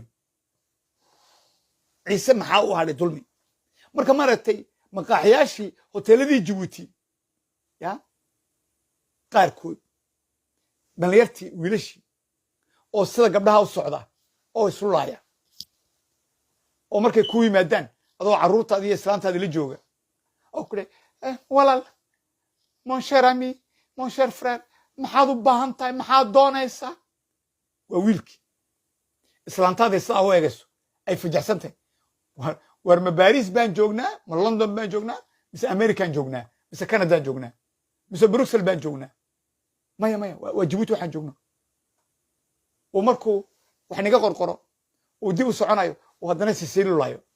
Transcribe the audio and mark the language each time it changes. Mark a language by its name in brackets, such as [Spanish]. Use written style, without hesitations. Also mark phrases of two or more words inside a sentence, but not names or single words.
[Somali] dulmi marka maaragtay maqaaxiyaashii hoteeladii Jabuuti ya qaarkood dhalinyartii wiilashii oo sida gabdhaha u socda oo isu laaya oo markay ku yimaadaan adoo carruurtaada iyo islaantaada la jooga oo kule walaal [French] mon cher ami mon cher frère [Somali] maxaad u baahan tahay maxaad doonaysaa waa wiilkii islaantaada sidaa u eegayso ay fajaxsan tahay war ma Baris baan joognaa ma London baan joognaa mise American joognaa mise Canada joognaa mise Brussels baan joognaa maya waa Jabuuti waxaan joognaa oo markuu wax niga qorqoro oo dib u soconayo oo haddana sisiilulayo